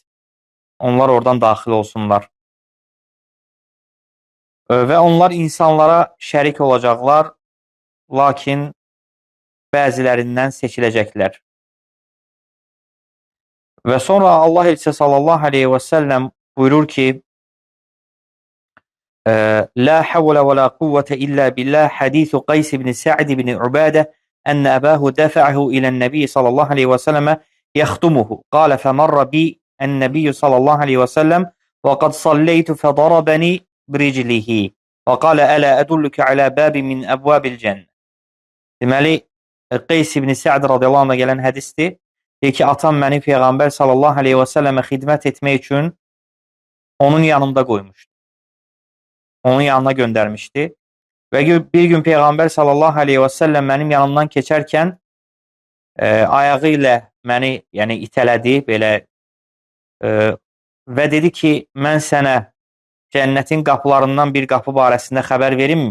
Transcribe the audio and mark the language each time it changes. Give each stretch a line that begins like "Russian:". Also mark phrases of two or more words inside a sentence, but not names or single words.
Azerbaijani: Onlar oradan daxil olsunlar. Və onlar insanlara şərik olacaqlar, lakin bəzilərindən seçiləcəklər. Və sonra Allah Elçisi
Arabic: صلى الله عليه وسلم
Azerbaijani: buyurur ki,
Arabic: لا حول ولا قوة إلا بالله حديث قيس بن سعد بن عبادة أن أباه دفعه إلى النبي صلى الله عليه وسلم يخدمه. قال فمر بي النبي صلى الله عليه وسلم وقد صليت فضربني برجله. وقال ألا أدلك على باب من أبواب الجنة.
Azerbaijani: Deməli, Qays ibn Sa'd
Arabic: رضي الله عنه
Azerbaijani: gələn hədisdir. Deyir ki, atam məni Peyğəmbər
Arabic: صلى الله عليه وسلم
Azerbaijani: xidmət etmək üçün onun yanında qoymuşdu. Onun yanına göndərmişdi. Və bir gün Peyğəmbər
Arabic: صلى الله عليه وسلم
Azerbaijani: mənim yanımdan keçərkən ayağı ilə məni itələdi belə və dedi ki, mən sənə cənnətin qapılarından bir qapı barəsində xəbər verimmi?